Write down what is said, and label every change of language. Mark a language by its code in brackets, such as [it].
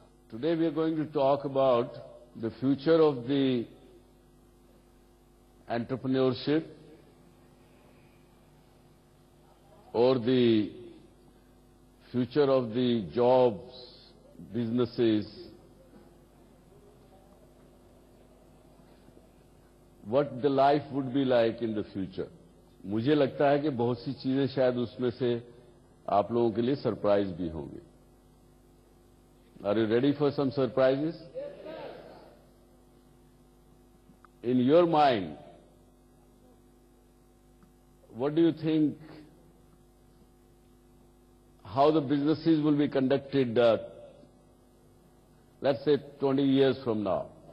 [en] Today we are going to talk about the future of the entrepreneurship or the future of the jobs, businesses, what the life would be like in the future. [hi] मुझे लगता है कि बहुत सी चीजें शायद उसमें से आप लोगों के लिए सरप्राइज भी होंगी. [en] Are you ready for some surprises? In your mind, what do you think, how the businesses will be conducted, let's say 20 years from now?